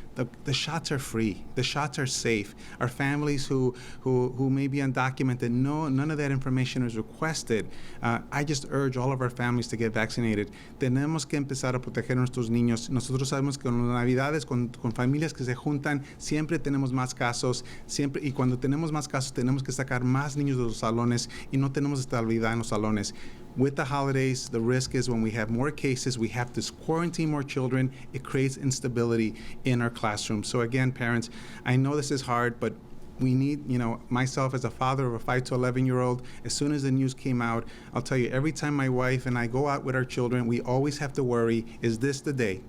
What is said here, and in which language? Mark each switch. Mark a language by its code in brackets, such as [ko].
[en] The shots are free, the shots are safe. Our families who may be undocumented, none of that information is requested. I just urge all of our families to get vaccinated. [es] Tenemos que empezar a proteger a nuestros niños. Nosotros sabemos que en las Navidades con familias que se juntan siempre tenemos más casos, y cuando tenemos más casos tenemos que sacar más niños de los salones y no tenemos estabilidad en los salones. [en] With the holidays, the risk is when we have more cases, we have to quarantine more children. It creates instability in our classrooms. So again, parents, I know this is hard, but we need, myself as a father of a 5 to 11-year-old, as soon as the news came out, I'll tell you, every time my wife and I go out with our children, we always have to worry, is this the day?